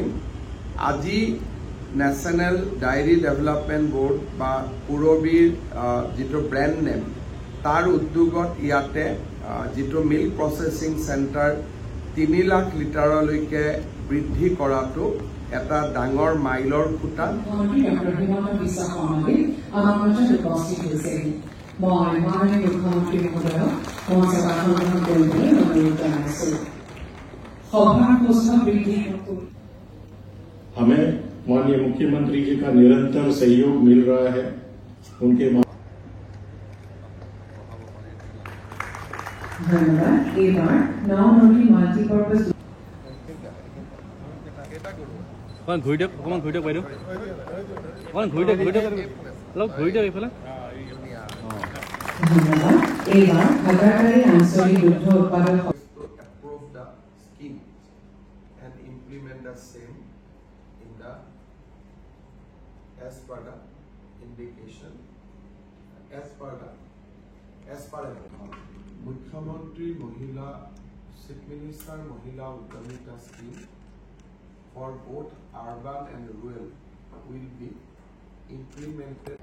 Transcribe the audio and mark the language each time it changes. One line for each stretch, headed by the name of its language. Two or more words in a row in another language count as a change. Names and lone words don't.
Assamese: আজি নেশ্যনেল ডায়েৰী ডেভেলপমেণ্ট বোৰ্ড বা পুৰবীৰ যিটো ব্ৰেণ্ড নেম, তাৰ উদ্যোগত ইয়াতে যিটো
English: milk processing centre
Assamese: 3 লাখ লিটাৰলৈকে বৃদ্ধি কৰাটো এটা ডাঙৰ মাইলৰ খুঁটা।
Hindi: हमें माननीय मुख्यमंत्री जी का निरंतर सहयोग मिल रहा है। उनके धन्यवाद। मल्टीपर्पज
Assamese: অকমান ঘূৰি দিয়ক বাইদেউ, অকমান ঘূৰি দিয়ক অলপ ঘূৰি দিয়ক এইফালে। ধন্যবাদ। এইবাৰ হাজাৰবাৰী আঞ্চলিক দুগ্ধ উৎপাদক
English: same in the as per the indication as per Mukhyamantri Mahila Chief Minister Mahila Uddamita scheme for both urban and rural will be implemented.